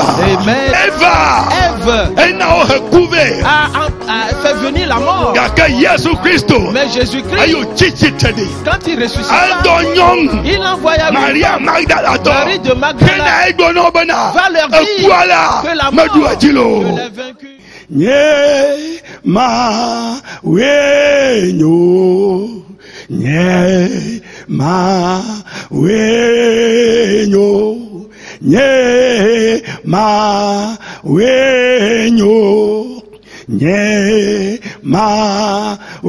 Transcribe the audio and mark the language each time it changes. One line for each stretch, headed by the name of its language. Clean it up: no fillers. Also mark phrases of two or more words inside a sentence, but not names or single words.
French: Amen. Ève a fait venir la mort. Mais Jésus-Christ, quand il ressuscita, il envoya Marie de Magdala va leur dire que la mort, je l'ai vaincu.
Ewe: Nye ma wenyo, nye ma wenyo, nye ma wenyo, nye ma